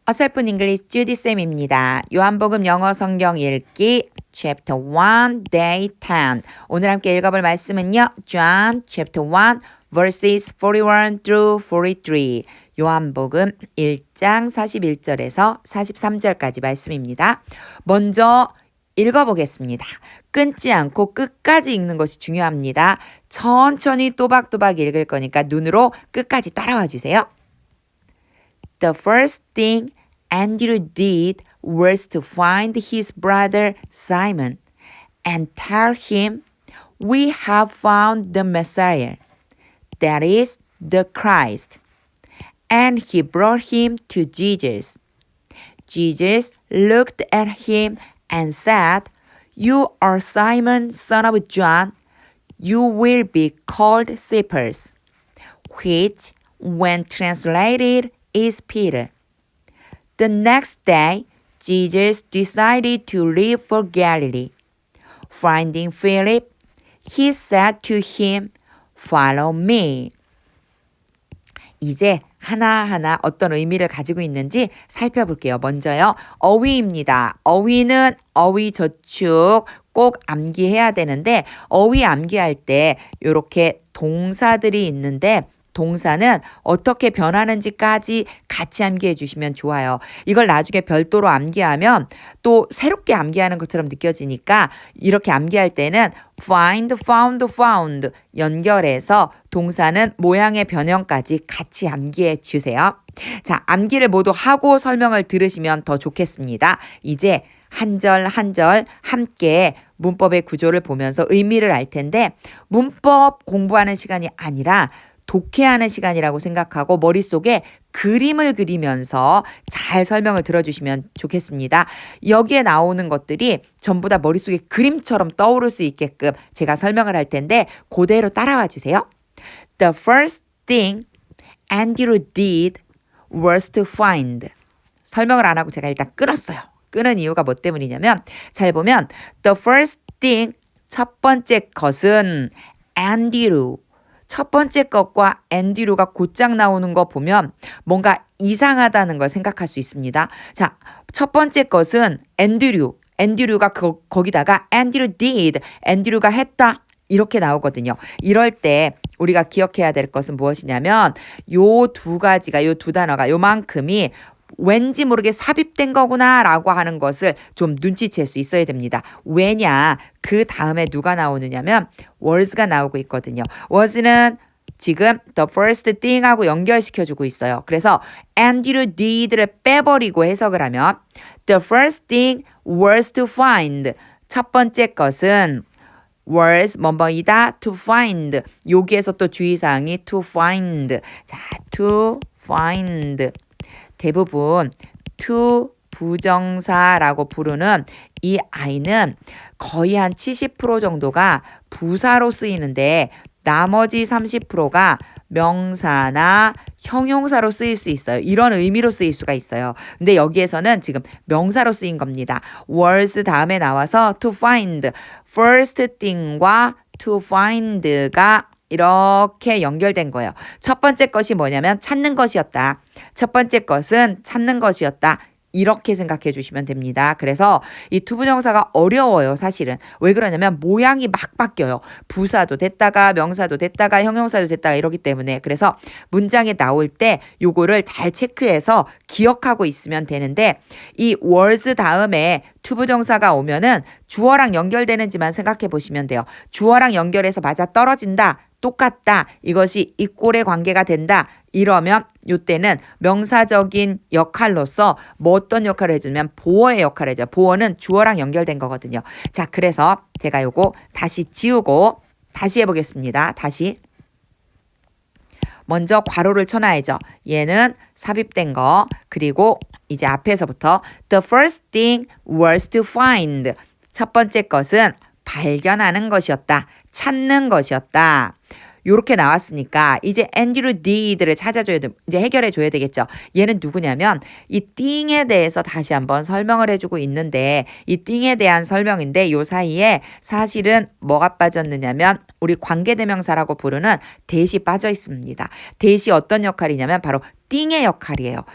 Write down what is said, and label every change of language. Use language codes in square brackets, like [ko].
[ko] 어설픈 잉글리시 주디쌤입니다. 요한복음 영어 성경 읽기 Chapter 1, Day 10. 오늘 함께 읽어볼 말씀은요. [en] John Chapter 1, verses 41 through 43. [ko] 요한복음 1장 41절에서 43절까지 말씀입니다. 먼저 읽어보겠습니다. 끊지 않고 끝까지 읽는 것이 중요합니다. 천천히 또박또박 읽을 거니까 눈으로 끝까지 따라와 주세요. [en] The first thing Andrew did was to find his brother Simon and tell him, "We have found the Messiah, that is, the Christ." And he brought him to Jesus. Jesus looked at him and said, "You are Simon, son of John. You will be called Cephas," which, when translated, is Peter. The next day, Jesus decided to leave for Galilee. Finding Philip, he said to him, "Follow me." [ko] 이제 하나하나 어떤 의미를 가지고 있는지 살펴볼게요. 먼저요. 어휘입니다. 어휘는 어휘 저축 꼭 암기해야 되는데 어휘 암기할 때 이렇게 동사들이 있는데 동사는 어떻게 변하는지까지 같이 암기해 주시면 좋아요. 이걸 나중에 별도로 암기하면 또 새롭게 암기하는 것처럼 느껴지니까 이렇게 암기할 때는 find, found, found 연결해서 동사는 모양의 변형까지 같이 암기해 주세요. 자, 암기를 모두 하고 설명을 들으시면 더 좋겠습니다. 이제 한 절 한 절 함께 문법의 구조를 보면서 의미를 알 텐데 문법 공부하는 시간이 아니라 독해하는 시간이라고 생각하고 머릿속에 그림을 그리면서 잘 설명을 들어주시면 좋겠습니다. 여기에 나오는 것들이 전부 다 머릿속에 그림처럼 떠오를 수 있게끔 제가 설명을 할 텐데 그대로 따라와 주세요. [en] The first thing Andrew did was to find. [ko] 설명을 안 하고 제가 일단 끊었어요. 끊은 이유가 뭐 때문이냐면 잘 보면 [en] the first thing [ko] 첫 번째 것은 Andrew 첫 번째 것과 앤드류가 곧장 나오는 거 보면 뭔가 이상하다는 걸 생각할 수 있습니다. 자, 첫 번째 것은 앤드류가 거기다가 앤드류 did, 앤드류가 했다 이렇게 나오거든요. 이럴 때 우리가 기억해야 될 것은 무엇이냐면 요 두 가지가 요 두 단어가 요만큼이 왠지 모르게 삽입된 거구나 라고 하는 것을 좀 눈치챌 수 있어야 됩니다. 왜냐? 그 다음에 누가 나오느냐면 was가 나오고 있거든요. was는 지금 [en] the first thing [ko] 하고 연결시켜주고 있어요. [en] 그래서 Andrew did를 [ko] 빼버리고 해석을 하면 [en] the first thing was to find. [ko] 첫 번째 것은 was 뭐뭐이다 [en] to find. [ko] 여기에서 또 주의사항이 [en] to find. 자, to find. [ko] 대부분 to 부정사라고 부르는 이 I는 거의 한 70% 정도가 부사로 쓰이는데 나머지 30%가 명사나 형용사로 쓰일 수 있어요. 이런 의미로 쓰일 수가 있어요. 근데 여기에서는 지금 명사로 쓰인 겁니다. [en] was [ko] 다음에 나와서 [en] to find. first thing과 to find가 [ko] 이렇게 연결된 거예요. 첫 번째 것이 뭐냐면 찾는 것이었다. 첫 번째 것은 찾는 것이었다. 이렇게 생각해 주시면 됩니다. 그래서 이 투부정사가 어려워요, 사실은. 왜 그러냐면 모양이 막 바뀌어요. 부사도 됐다가 명사도 됐다가 형용사도 됐다가 이러기 때문에. 그래서 문장에 나올 때 요거를 잘 체크해서 기억하고 있으면 되는데 이 was 다음에 투부정사가 오면은 주어랑 연결되는지만 생각해 보시면 돼요. 주어랑 연결해서 맞아 떨어진다. 똑같다. 이것이 이꼴의 관계가 된다. 이러면 이때는 명사적인 역할로서 뭐 어떤 역할을 해주면 보어의 역할을 해줘요. 보어는 주어랑 연결된 거거든요. 자, 그래서 제가 요거 다시 지우고 다시 해보겠습니다. 다시. 먼저 괄호를 쳐놔야죠. 얘는 삽입된 거. 그리고 이제 앞에서부터 [en] the first thing was to find. [ko] 첫 번째 것은 발견하는 것이었다. 찾는 것이었다. 요렇게 나왔으니까 이제 Andrew did를 찾아줘야 돼. 이제 해결해 줘야 되겠죠. 얘는 누구냐면 이 thing에 대해서 다시 한번 설명을 해주고 있는데 이 thing에 대한 설명인데 요 사이에 사실은 뭐가 빠졌느냐면 우리 관계대명사라고 부르는 that이 빠져 있습니다. that이 어떤 역할이냐면 바로 띵의 역할이에요.